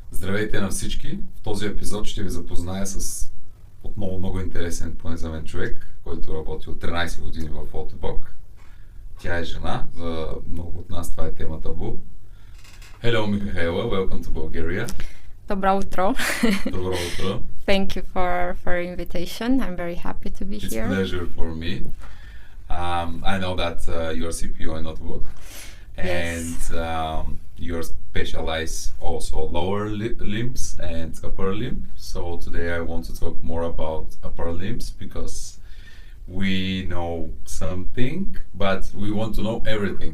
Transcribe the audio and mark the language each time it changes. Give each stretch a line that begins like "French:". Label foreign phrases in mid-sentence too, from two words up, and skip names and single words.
Bulgarian: Здравейте на всички! В този епизод ще ви запозная с отново много интересен, поне за мен, човек, който работи от 13 години в Отобок. Тя е жена, за много от нас това е тема табу.
English: Hello, Михаела, welcome to Bulgaria.
Bulgarian: Добро утро. Добро утро.
English: Thank you for invitation. I'm very happy to be It's here. It's a pleasure for me. I know that you're CPO in Oтобok. And you're specialized also lower limbs and upper limb. So today I want to talk more about upper limbs because we know something, but we want to know everything.